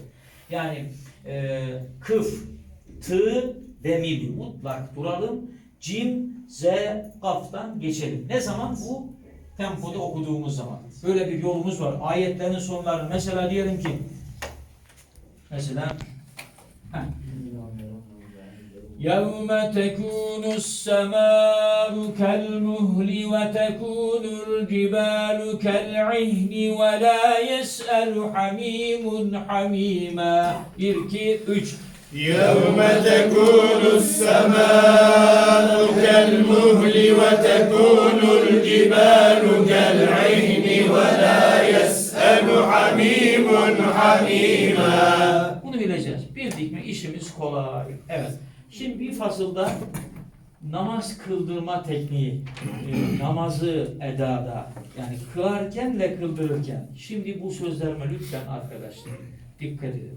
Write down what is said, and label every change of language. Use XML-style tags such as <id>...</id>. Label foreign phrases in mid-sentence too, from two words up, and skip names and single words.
<tr>Yani kıf, tı ve mil mutlak duralım. Cim, z, kaftan geçelim. Ne zaman? Bu tempoda okuduğumuz zaman. Böyle bir yolumuz var. Ayetlerin sonlarını mesela diyelim ki mesela</tr> <ar>يَوْمَ تَكُونُ السَّمَاءُ كَالْمُهْلِ وَتَكُونُ الْجِبَالُ كَالْعِهْنِ وَلَا يَسْأَلُ حَمِيمٌ حَمِيمًا 1, 2, 3 يوم تكون السماء كالمهل وتكون الجبال كالعهن ولا يسأل حميم حميما</ar> <tr>Bunu bileceğiz. Bildik mi işimiz kolay. Evet. Şimdi bir fasılda namaz kıldırma tekniği, namazı edada, yani kılarken ve kıldırırken. Şimdi bu sözlerime lütfen arkadaşlar dikkat edin.</tr>